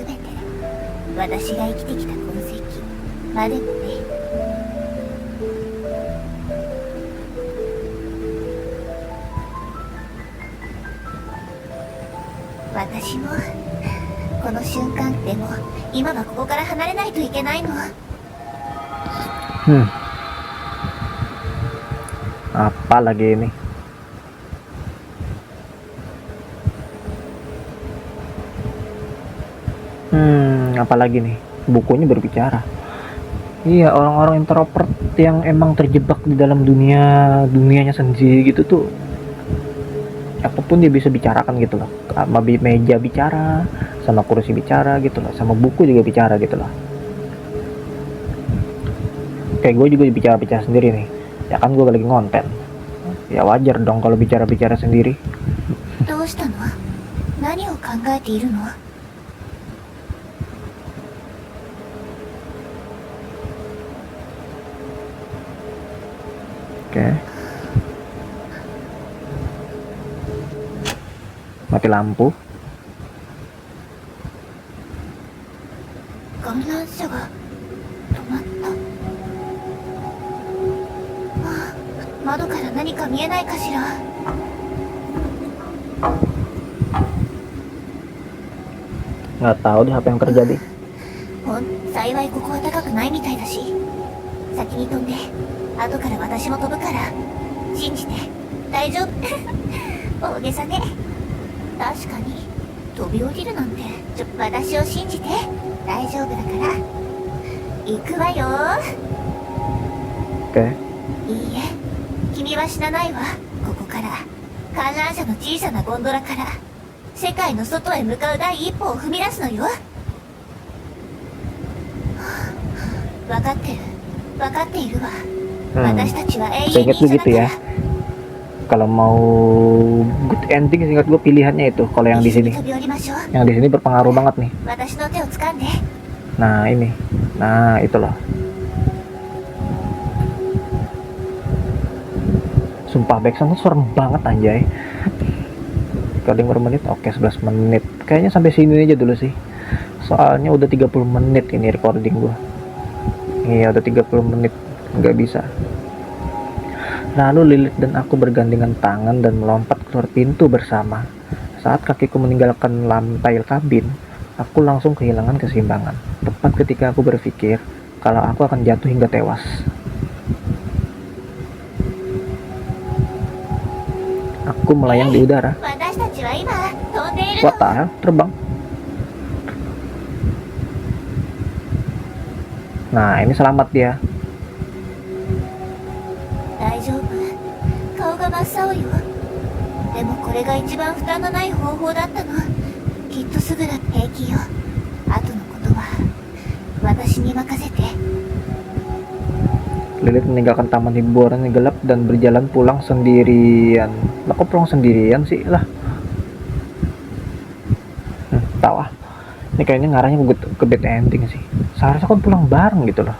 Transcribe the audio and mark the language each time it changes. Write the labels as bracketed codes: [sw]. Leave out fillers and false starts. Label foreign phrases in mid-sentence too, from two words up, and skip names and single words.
[ja] 全て私が生きてきた痕跡までもね。私もこの瞬間でも今はここから離れないといけないの。 [id] Apa lagi ini? Apa lagi nih? Bukunya berbicara. Iya, orang-orang introvert yang emang terjebak di dalam dunianya sendiri gitu tuh. Apapun dia bisa bicarakan gitu loh. Sama meja bicara, sama kursi bicara gitu loh, sama buku juga bicara gitu loh. Kayak gue juga bicara-bicara sendiri nih. Ya kan gue lagi ngonten. Ya wajar dong kalau bicara-bicara sendiri. [ja] どうしたの？何を考えているの？ [id] Oke. Mati lampu. [ja] 観覧車が止まった。ああ、窓から何か見えないかしら。 [id] Nggak tahu deh apa yang terjadi. [ja] 幸いここは高くないみたいだし、先に飛んで後から私も飛ぶから信じて。大丈夫。大げさね。確かに飛び降りるなんて私を信じて。大丈夫だから行くわよ。 [id] Oke. [ja] いいえ、君は死なないわ。ここから観覧車の小さなゴンドラから世界の外へ向かう第一歩を踏み出すのよ。分かってる、分かっているわ。私たちは永遠 [id] Seingat [ja] に [id] gue [ja] 一緒だ [id] gitu [ja] か [id] ya. [ja] ら。 [id] Kalau mau [en] good ending, [id] seingat gue pilihannya itu. Kalau yang di [ja] 一緒に [id] sini, [ja] 飛び降りましょう。 [id] yang di sini berpengaruh banget nih. [ja] 私の手を掴んで。 [id] Nah ini, nah itu loh. Sumpah backsound tuh serem banget anjay. Recording berapa menit? Oke 11 menit. Kayaknya sampai sini aja dulu sih. Soalnya udah 30 menit ini recording gua. Iya, udah 30 menit. Nggak bisa. Lalu Lilith dan aku bergandengan tangan dan melompat keluar pintu bersama. Saat kakiku meninggalkan lantai kabin, aku langsung kehilangan keseimbangan. Tepat ketika aku berpikir kalau aku akan jatuh hingga tewas. Aku melayang di udara. [ja] 私たちは今飛んでいるの。 [en] What the hell? [id] Terbang. Nah, ini selamat dia. [ja] 大丈夫。顔が真っ青よ。でもこれが一番負担のない方法だったの。きっとすぐだ。平気よ。後のことは私に任せて。 [id] Lilith meninggalkan taman hiburan yang gelap dan berjalan pulang sendirian. Lah kok pulang sendirian sih lah? Tahu ah. Ini kayaknya ngarahnya ke [en] bad ending [id] sih. Seharusnya kan pulang bareng gitu loh.